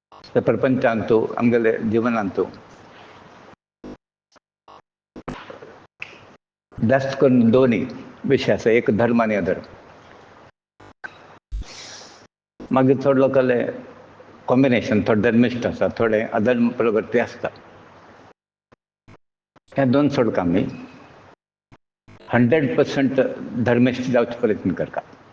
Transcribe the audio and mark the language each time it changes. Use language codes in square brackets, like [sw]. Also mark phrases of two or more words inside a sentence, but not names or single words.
[kok] ते प्रपंच आणतो आमगेले जीवन आणतो. जास्त करून दोन्ही विषय आसा, एक धर्म आनी अधर्म. मागीर थोडे लोकांले कॉम्बिनेशन, थोडे धर्मिश्ट आसा, थोडे अधर्म प्रवृत्ती आसता. ह्या दोन सोडका आमी 100% धर्मिश्ट जावचे प्रयत्न करता.